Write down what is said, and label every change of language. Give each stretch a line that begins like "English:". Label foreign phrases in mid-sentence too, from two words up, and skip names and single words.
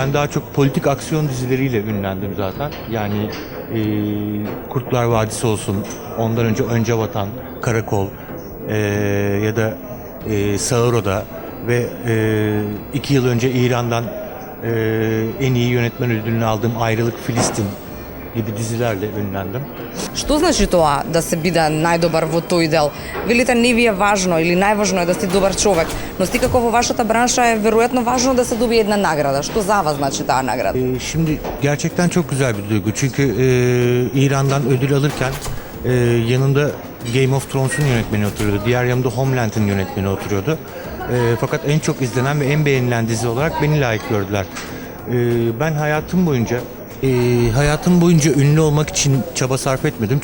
Turkish: Ben daha çok politik aksiyon dizileriyle ünlendim zaten. Yani Kurtlar Vadisi olsun, ondan önce Vatan, Karakol ya da Sağıro'da ve 2 yıl önce İran'dan en iyi yönetmen ödülünü aldığım Ayrılık Filistin gibi dizilerle ünlendim.
Macedonian: Што значи тоа да се биде најдобар во тој дел? Велите не ви е важно или најважно е да си добар човек, но си како во вашата бранша е веројатно важно да се добие една награда. Што за вас значи таа награда?
Turkish: Şimdi gerçekten çok güzel bir duygu. Çünkü İran'dan ödül alırken yanında Game of Thrones'un yönetmeni oturuyordu. Diğer yanımda Homeland'ın yönetmeni oturuyordu. Fakat en çok izlenen ve en beğenilen dizi olarak beni layık gördüler. Ben hayatım boyunca ünlü olmak için çaba sarf etmedim.